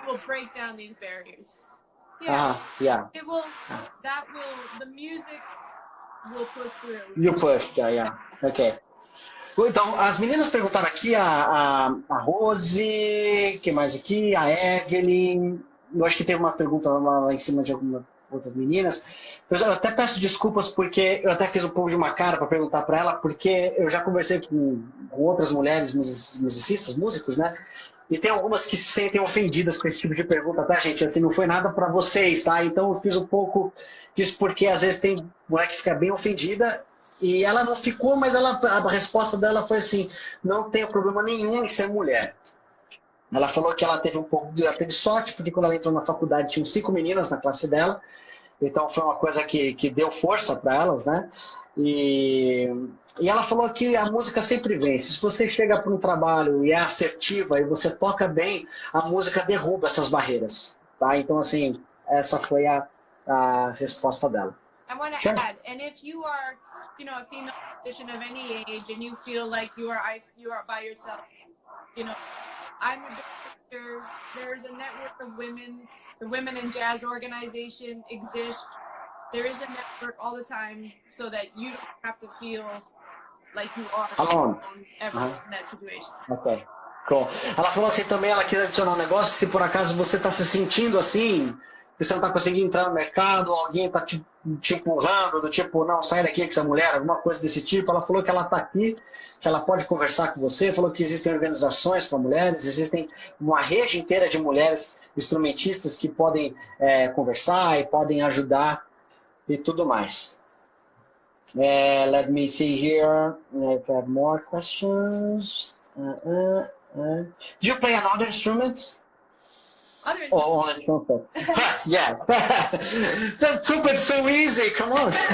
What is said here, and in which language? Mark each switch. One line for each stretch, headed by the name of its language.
English: It will break down these barriers. It will. The music will push through. You push, ok.
Portuguese: Então, as meninas perguntaram aqui, a Rose, que mais aqui? A Evelyn. Eu acho que tem uma pergunta lá em cima de algumas outras meninas. Eu até peço desculpas porque eu até fiz um pouco de uma cara para perguntar para ela, porque eu já conversei com outras mulheres musicistas, músicos, né? E tem algumas que se sentem ofendidas com esse tipo de pergunta, tá, gente? Assim, não foi nada para vocês, tá? Então eu fiz um pouco disso porque às vezes tem mulher que fica bem ofendida e ela não ficou, mas a resposta dela foi assim: não tenho problema nenhum em ser mulher. Ela falou que ela teve teve sorte, porque quando ela entrou na faculdade tinham 5 meninas na classe dela, então foi uma coisa que deu força para elas, né? E, e ela falou que a música sempre vence. Se você chega para um trabalho e é assertiva e você toca bem, a música derruba essas barreiras, tá? Então, assim, essa foi a resposta dela.
English: I want to Sure. add, and if you are, a female musician of any age, and you feel like you are by yourself, I'm a director. There's a network of women. The Women in Jazz organization exists. There is a network all the time, so that you don't have to feel like you are alone ever in that situation. Ok, cool.
Portuguese: Ela falou assim também, ela quis adicionar um negócio, se por acaso você está se sentindo assim, que você não está conseguindo entrar no mercado, alguém está te empurrando, do tipo, não, sai daqui que você é mulher, alguma coisa desse tipo, ela falou que ela está aqui, que ela pode conversar com você, falou que existem organizações para mulheres, existem uma rede inteira de mulheres instrumentistas que podem conversar e podem ajudar e tudo mais.
English: Let me see here if I have more questions. Do you play another instruments? Other instruments? Oh, only trumpet. Yeah. The trumpet's so easy, come on.